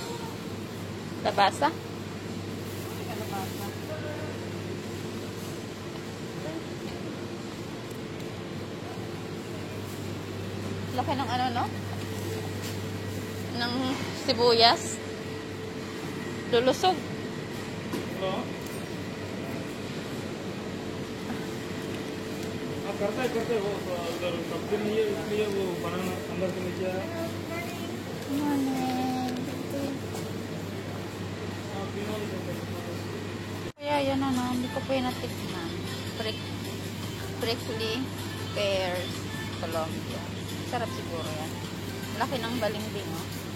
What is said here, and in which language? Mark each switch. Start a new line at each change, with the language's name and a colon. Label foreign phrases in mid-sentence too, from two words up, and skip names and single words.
Filipino: Labasa? Laki ng ano, no? Ng sibuyas. Lulusog.
Hindi: करते वो उधर सब्जी नहीं है इसलिए वो बनाना अंदर से नीचे आया
Filipino: Kaya yan ano, hindi ko pa yun natikman.
English: Prickly pears, Colombia.
Filipino: Sarap siguro yan. Laki ng balimbing, oh.